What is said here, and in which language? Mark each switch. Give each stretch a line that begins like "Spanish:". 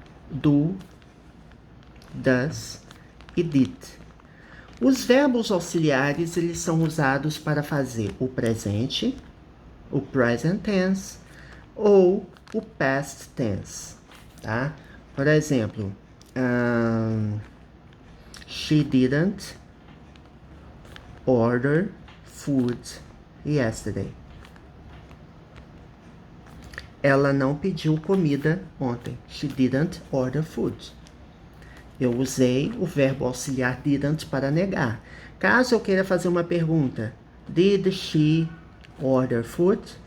English: Do, does e did.
Portuguese: Os verbos auxiliares, eles são usados para fazer o presente, o present tense ou o past tense, tá? Por exemplo,
English: she didn't order food yesterday.
Portuguese: Ela não pediu comida ontem.
English: She didn't order food.
Portuguese: Eu usei o verbo auxiliar didn't para negar. Caso eu queira fazer uma pergunta,
English: did she order food?